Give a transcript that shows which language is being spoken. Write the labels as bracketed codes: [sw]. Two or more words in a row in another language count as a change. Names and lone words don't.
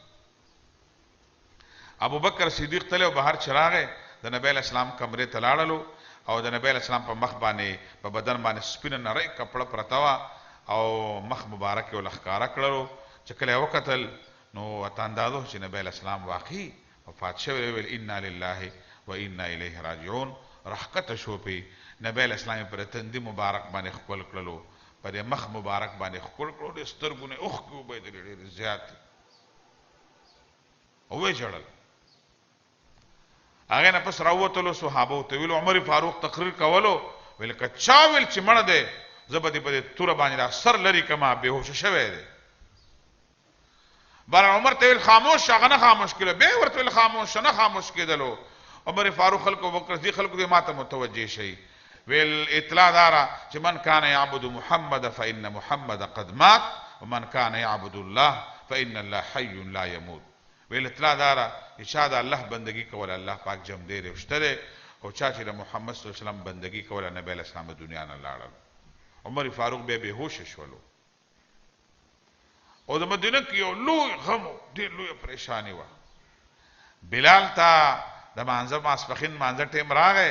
[ps] ابوبکر صدیق تلی او بهر چې راغی د نبی [ar] علیه السلام [ps] کمرې ته لاړلو او د نبی [ar] علیه السلام [ps] په مخ باندې په بدن باندې سپینه نری کپړه پرته وه او مخ مبارک یې ورله ښکاره کړلو. چې کله یې وکتل نو ورته اندازه و چې نبی [ar] علیه السلام [ps] واقعي وفات شوی. [ar] ویل انا لله و انا الیه راجعون. [ps] راښکته شو پې نبی [ar] علیه السلام [ps] یې پر تندي مبارک باندې ښکل کړلو، په دې مخ مبارک باندې ښکل کړلو. د سترګو نه اوښکې وبهېدلې ډېرې زیاتې او ویې ژړل. هغې نه پس راووتلو، صحابو ته ویلو، عمر فاروق تقریر کولو، ویل که چا ویل چې مړه دی زه به دې په دې توره باندې دا سر لرې کړمه، بېهوشه شوی دی. بهرحال عمر ته ویل خاموش، هغه نه خاموش کېدلو. بیا یې ورته ویل خاموش، نه خاموش کېدلو. عمر فاروق خلکو ابوبکر صدیق خلکو دې ما ته متوجه شئ. ویل اطلاع داره چې [ar] من کان یعبد محمد فإن محمد قد مات ومن کان یعبد الله فإن الله حی لا یموت. [ps] ویل اطلاع داره چې چا د الله بندگی کوله الله پاک جمع دی دی شته دی، او چا چې د محمد [ar] صلی الله علیه وسلم [ps] بندگی کوله نبی [ar] علیه السلام [ps] د دنیا نه لاړل. عمر فاروق بیا بېهوشه شولو او د مدینه کې یو لوی غم و، ډېر لویه پریشاني وه. بلال ته د مانځه ماسپښین مانځه ټیم راغی.